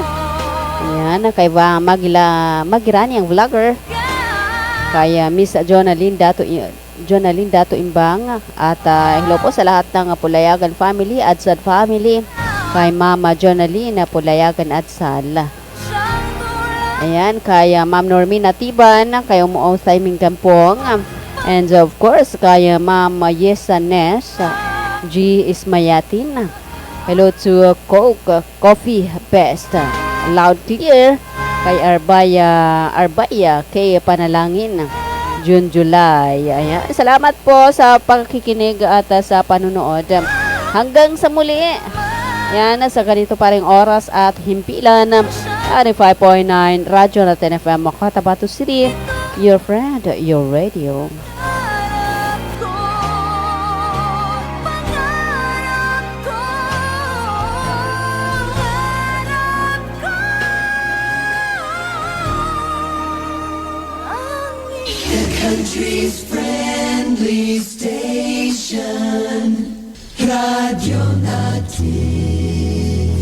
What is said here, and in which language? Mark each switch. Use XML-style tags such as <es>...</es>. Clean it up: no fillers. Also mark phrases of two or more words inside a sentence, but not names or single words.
<tl>Ayan, kay Magirani ang vlogger. Kay Miss Jonalyn Dato Imbang. At hello po sa lahat ng Pulayagan family, Adsad family. Kay Mama Jonalyn Pulayagan Adsal. Ayan, kay Ma'am Normina Tiban, kay Umuong Saiming Kampong.</tl> <en>And of course,</en> <tl>kay Ma'am Yesa Nes G. Ismayatin.</tl> <en>Hello to Coke Coffee Best, Loud Clear.</en> <tl>Kay Arbaya kay Panalangin, June July. Ayan. Salamat po sa pagkikinig at sa panunood. Hanggang sa muli. Yan, sa ganito pa ring oras at himpilan. 5.9 Radyo Natin FM Cotabato City.</tl> <en>Your friend, your radio. Country's friendly station, Radyo Natin.</en>